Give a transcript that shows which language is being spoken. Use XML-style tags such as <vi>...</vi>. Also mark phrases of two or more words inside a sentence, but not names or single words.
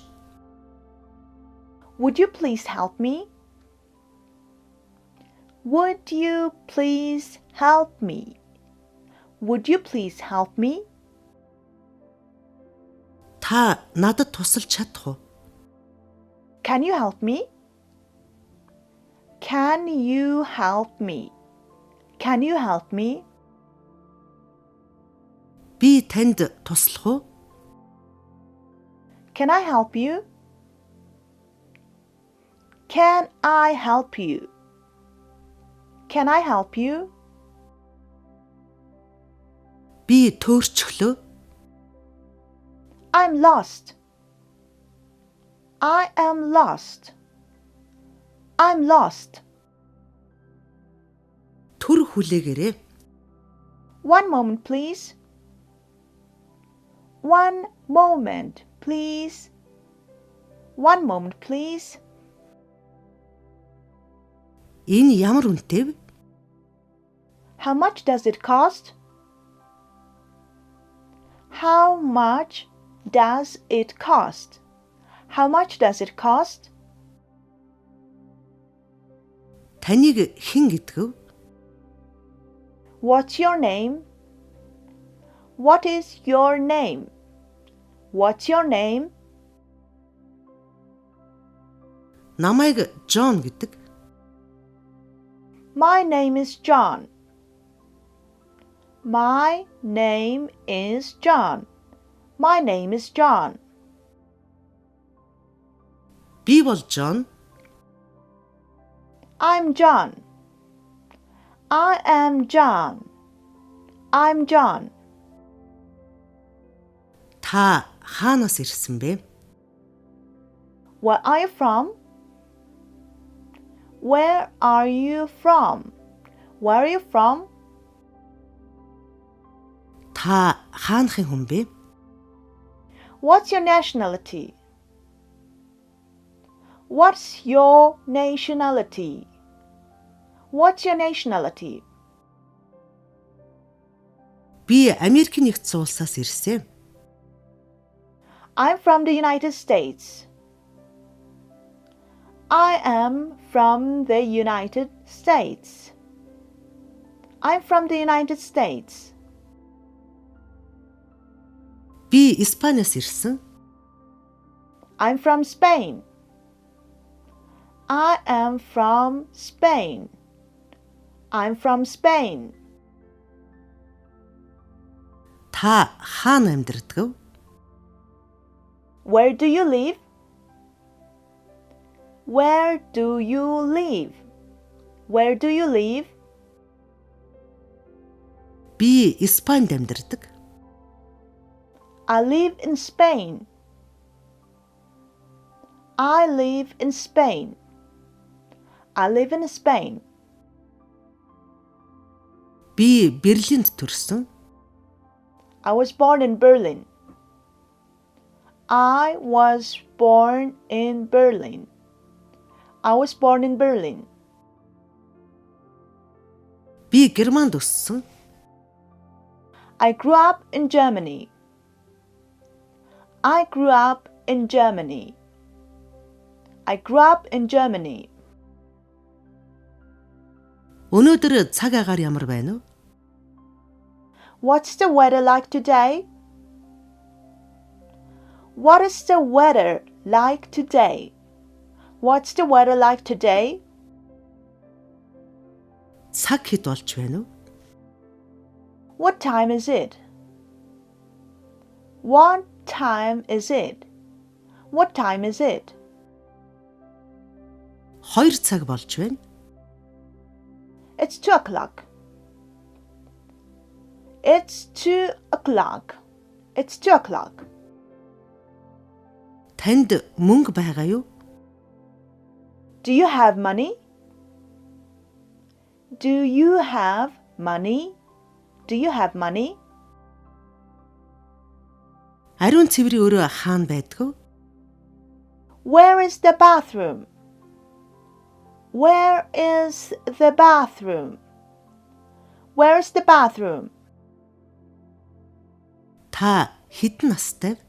<en>Would you please help me? Would you please help me? Would you please help me?</en> <mn>Та надад тусалж чадах уу?</mn> <en>Can you help me? Can you help me? Can you help me?</en> <mn>Би танд туслах уу?</mn> <en>Can I help you? Can I help you? Can I help you?</en> <mn>Би төөрчглөө.</mn> <en>I'm lost. I am lost. I'm lost.</en> <mn>Түр хүлээгээрэй.</mn> <en>One moment, please. One moment, please. One moment, please.</en> <mn>Энэ ямар үнэтэй вэ?</mn> <en>How much does it cost? How much does it cost? How much does it cost?</en> <mn>Таныг хэн гэдэг вэ?</mn> <en>What's your name? What is your name? What's your name?</en> <mn>Намайг Джон гэдэг.</mn> <en>My name is John. My name is John. My name is John.</en> <mn>Би бол Джон.</mn> <en>I'm John. I am John. I'm John.</en> <mn>Та хаанаас ирсэн бэ?</mn> <en>Where are you from? Where are you from? Where are you from?</en> <mn>Та хаанхын хүн бэ?</mn> <en>What's your nationality? What's your nationality? What's your nationality?</en> <mn>Би Америк нэгдсэн улсаас ирсэн.</mn> <en>I'm from the United States. I am from the United States. I'm from the United States.</en> <mn>Би Испаниас ирсэн.</mn> <en>I'm from Spain. I am from Spain. I'm from Spain.</en> <mn>Та хаана амьдардаг вэ?</mn> <en>Where do you live? Where do you live? Where do you live?</en> <mn>Би Испанид амьдардаг.</mn> <en>I live in Spain. I live in Spain. I live in Spain.</en> <mn>Би Берлинд төрсөн.</mn> <en>I was born in Berlin. I was born in Berlin. I was born in Berlin.</en> <mn>Би Германд өссөн.</mn> <en>I grew up in Germany. I grew up in Germany. I grew up in Germany.</en> <mn>Өнөөдөр цаг агаар ямар байна вэ?</mn> <en>What's the weather like today? What is the weather like today? What's the weather like today?</en> <mn>Цаг хэд болж байна вэ?</mn> <en>What time is it? What time is it? What time is it?</en> <mn>2 цаг болж байна.</mn> <en>It's 2 o'clock. It's 2 o'clock. It's 2 o'clock.</en> <mn>Танд мөнгө байгаа юу?</mn> <en>Do you have money? Do you have money? Do you have money?</en> <mn>Ариун цэврийн өрөө хаана байдг вэ?</mn> <en>Where is the bathroom? Where is the bathroom? Where is the bathroom?</en> <mn>Та хэдэн настай вэ?</mn>